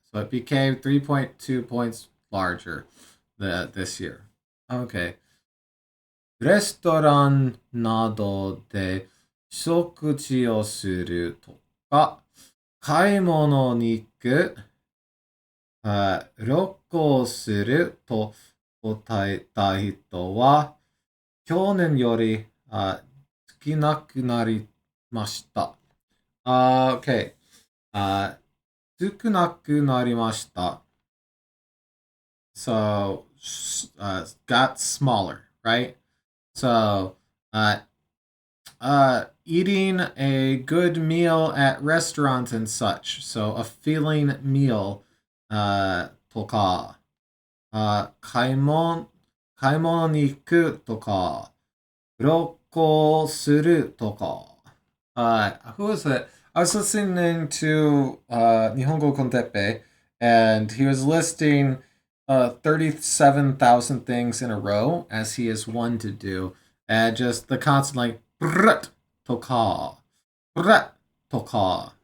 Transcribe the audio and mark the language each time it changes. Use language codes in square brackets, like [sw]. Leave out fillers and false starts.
[en] So it became 3.2 points larger this year. Okay. [ja] レストランなどで食事をするとか、買い物に行く、旅行すると答えた人は、去年より少なくなりました。 Okay. 少なくなりました。 [en] So, got smaller, right? So, eating a good meal at restaurants and such. [ja] So, [en] a filling meal, [ja] とか、買い物に行くとか、旅行するとか。 [en] Who was it? I was listening to Nihongo Konteppe, and he was listing 37,000 things in a row, as he is one to do, and just the constant like brut toka, brut toka.